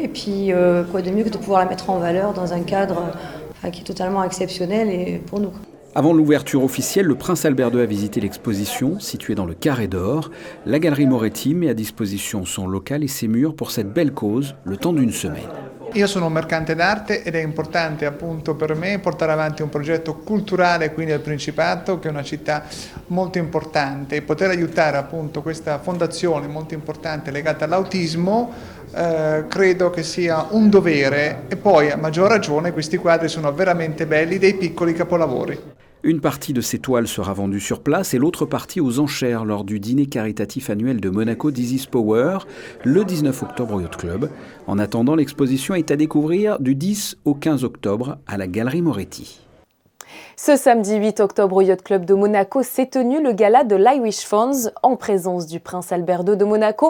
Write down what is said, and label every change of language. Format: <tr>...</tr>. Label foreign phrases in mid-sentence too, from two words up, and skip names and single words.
<fr>Et puis, quoi de mieux que de pouvoir la mettre en valeur dans un cadre qui est totalement exceptionnel et pour nous. Avant l'ouverture officielle, le Prince Albert II a visité l'exposition, située dans le Carré d'Or. La Galerie Moretti met à disposition son local et ses murs pour cette belle cause, le temps d'une semaine.</fr> <it>Io sono un mercante d'arte ed è importante appunto per me portare avanti un progetto culturale qui nel Principato, che è una città molto importante, e poter aiutare appunto questa fondazione molto importante legata all'autismo credo che sia un dovere, e poi a maggior ragione questi quadri sono veramente belli, dei piccoli capolavori.</it> <fr>Une partie de ces toiles sera vendue sur place et l'autre partie aux enchères lors du dîner caritatif annuel de Monaco Disease Power le 19 octobre au Yacht Club. En attendant, l'exposition est à découvrir du 10 au 15 octobre à la Galerie Moretti. Ce samedi 8 octobre au Yacht Club de Monaco s'est tenu le gala de l'Irish Funds en présence du Prince Albert II de Monaco.</fr>